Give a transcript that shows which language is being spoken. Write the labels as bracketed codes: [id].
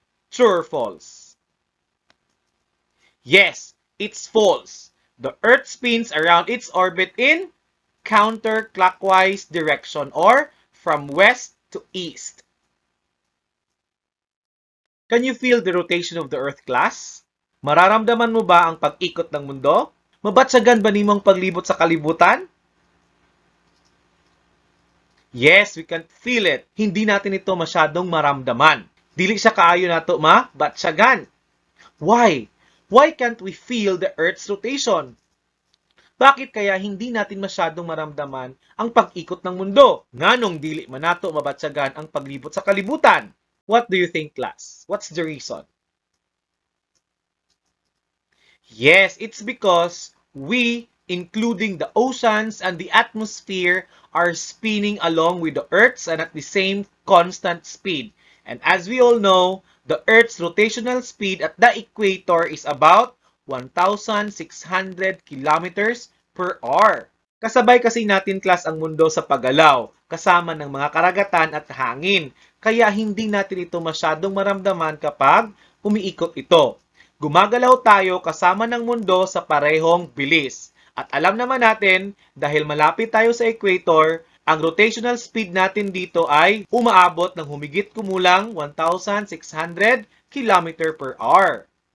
[en] True or false? Yes, it's false. The Earth spins around its orbit in counterclockwise direction or from west to east. Can you feel the rotation of the Earth, class? [tl] Mararamdaman mo ba ang pag-ikot ng mundo? [ceb] Mabatsagan ba nimong paglibot sa kalibutan? [en] Yes, we can feel it. [tl] Hindi natin ito masyadong maramdaman. [ceb] Dili siya kaayo nato mabatsagan. [en] Why? Why can't we feel the Earth's rotation? [tl] Bakit kaya hindi natin masyadong maramdaman ang pag-ikot ng mundo? [ceb] Nganong dili man nato mabatsagan ang paglibot sa kalibutan? [en] What do you think, class? What's the reason? Yes, it's because we, including the oceans and the atmosphere, are spinning along with the Earth's and at the same constant speed. And as we all know, the Earth's rotational speed at the equator is about 1,600 kilometers per hour. [tl] Kasabay kasi natin, class, ang mundo sa paggalaw, kasama ng mga karagatan at hangin. Kaya hindi natin ito masyadong maramdaman kapag umiikot ito. Gumagalaw tayo kasama ng mundo sa parehong bilis. At alam naman natin, dahil malapit tayo sa equator, ang rotational speed natin dito ay umaabot ng humigit kumulang 1,600 km per hour.